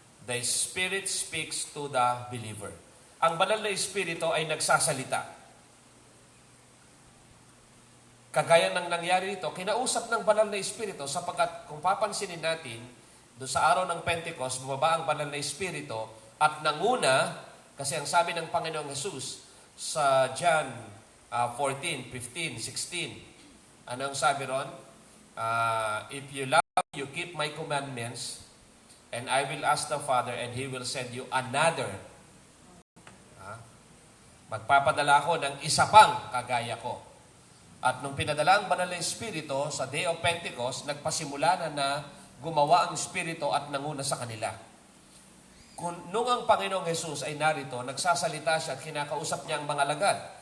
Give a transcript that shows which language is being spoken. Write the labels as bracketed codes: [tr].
[en] The Spirit speaks to the believer. [tl] Ang banal na Espiritu ay nagsasalita. Kagaya ng nangyari dito, kinausap ng banal na Espiritu sapagkat kung papansinin natin, doon sa araw ng Pentecost, bumaba ang banal na Espiritu at nanguna, kasi ang sabi ng Panginoong Jesus sa John 14, 15, 16, anong sabi ron? [en] If you love me, you keep my commandments, and I will ask the Father, and He will send you another. [tl] Magpapadala ako ng isa pang kagaya ko. At nung pinadala ang banal na Espiritu sa Day of Pentecost, nagpasimula na gumawa ang Espiritu at nanguna sa kanila. Nung ang Panginoong Jesus ay narito, nagsasalita siya at kinakausap niya ang mga alagad.